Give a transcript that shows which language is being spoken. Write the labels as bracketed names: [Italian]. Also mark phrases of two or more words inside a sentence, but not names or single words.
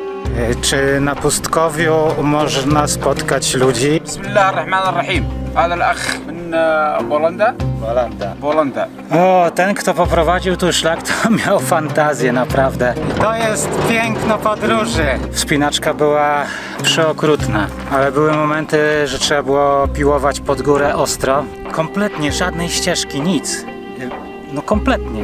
[Polish] Czy na pustkowiu można spotkać ludzi? [Arabic] بسم الله الرحمن الرحيم هذا الأخ من بولندا بولندا [Polish] O, ten kto poprowadził tu szlak to miał fantazję naprawdę. To jest piękno podróży. Wspinaczka była przeokrutna, ale były momenty, że trzeba było piłować pod górę ostro. Kompletnie żadnej ścieżki, nic. No kompletnie.